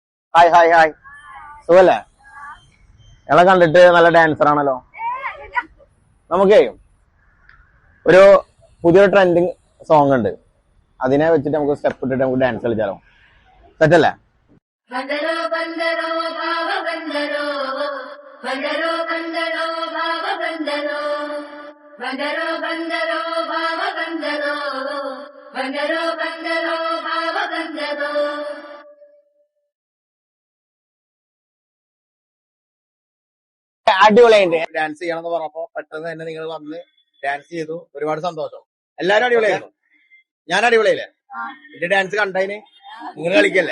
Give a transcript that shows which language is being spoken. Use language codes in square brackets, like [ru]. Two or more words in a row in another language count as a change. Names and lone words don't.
[ml] ഹായ് ഹായ് ഹായ്, സുഖല്ലേ? ഞങ്ങളെ കണ്ടിട്ട് നല്ല ഡാൻസർ ആണല്ലോ. നമുക്കേ ഒരു പുതിയൊരു [en] trending song [ml] ഉണ്ട്, അതിനെ വെച്ചിട്ട് നമുക്ക് സ്റ്റെപ്പ് ഇട്ടിട്ട് നമുക്ക് ഡാൻസ് കളിച്ചാലോ? സെറ്റല്ലേ? [kn] ಬಂದರೋ ಬಂದರೋ ಭಾವ ಬಂದರೋ ಬಂದರೋ ಬಂದರೋ ಭಾವ ಬಂದರೋ ಬಂದರೋ ಬಂದರೋ ಭಾವ ಬಂದರೋ ಬಂದರೋ ಬಂದರೋ ಭಾವ ಬಂದರೋ. [ml] അടിപൊളിയായിട്ട് ഡാൻസ് ചെയ്യണം എന്ന് പറഞ്ഞപ്പോ പെട്ടെന്ന് തന്നെ നിങ്ങൾ വന്ന് ഡാൻസ് ചെയ്തു. ഒരുപാട് സന്തോഷം. എല്ലാരും അടിപൊളിയായിരുന്നു. ഞാൻ അടിപൊളിയല്ലേ? എന്റെ ഡാൻസ് കണ്ടതിന് നിങ്ങൾ കളിക്കല്ലേ?